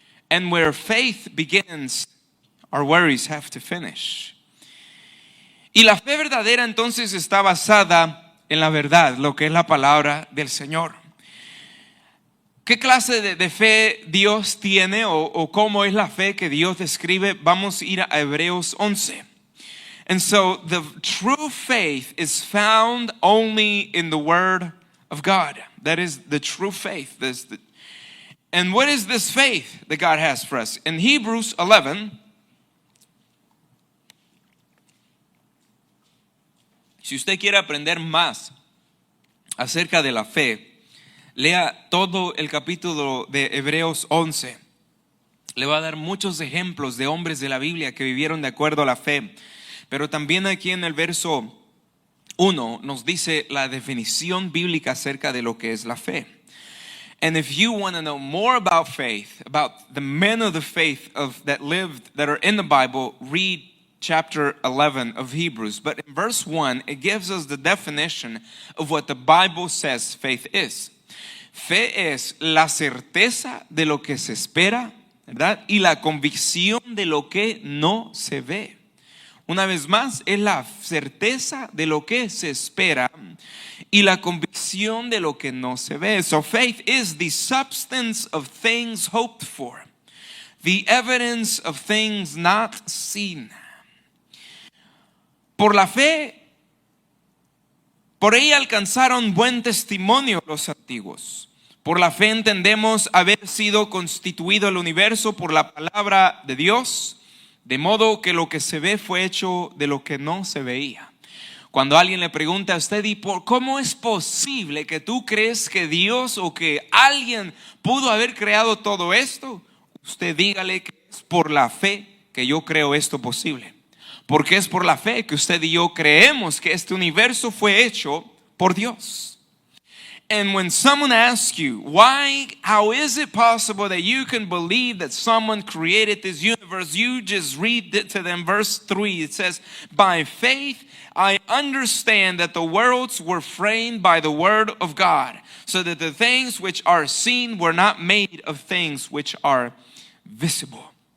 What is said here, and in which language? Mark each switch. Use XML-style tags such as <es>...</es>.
<en>And where faith begins, our worries have to finish.</en> <es>Y la fe verdadera entonces está basada en la verdad, lo que es la palabra del Señor. ¿Qué clase de fe Dios tiene o cómo es la fe que Dios describe? Vamos a ir a Hebreos 11.</es> <en>And so the true faith is found only in the Word of God. That is the true faith. And what is this faith that God has for us?</en> <es>In Hebrews 11, si usted quiere aprender más acerca de la fe, lea todo el capítulo de Hebreos 11. Le va a dar muchos ejemplos de hombres de la Biblia que vivieron de acuerdo a la fe. Pero también aquí en el verso 1 nos dice la definición bíblica acerca de lo que es la fe.</es> <en>And if you want to know more about faith, about the men of the faith that are in the Bible, read chapter 11 of Hebrews. But in verse 1, it gives us the definition of what the Bible says faith is.</en> <es>Fe es la certeza de lo que se espera, ¿verdad? Y la convicción de lo que no se ve. Una vez más, es la certeza de lo que se espera y la convicción de lo que no se ve.</es> <en>So faith is the substance of things hoped for, the evidence of things not seen.</en> <es>Por la fe, por ella alcanzaron buen testimonio los antiguos. Por la fe entendemos haber sido constituido el universo por la palabra de Dios, de modo que lo que se ve fue hecho de lo que no se veía. Cuando alguien le pregunta a usted, ¿y cómo es posible que tú crees que Dios o que alguien pudo haber creado todo esto? Usted dígale que es por la fe que yo creo esto posible. Porque es por la fe que usted y yo creemos que este universo fue hecho por Dios.</es> <en>And when someone asks you, how is it possible that you can believe that someone created this universe? You just read it to them. Verse 3, it says, by faith, I understand that the worlds were framed by the word of God, so that the things which are seen were not made of things which are visible.</en>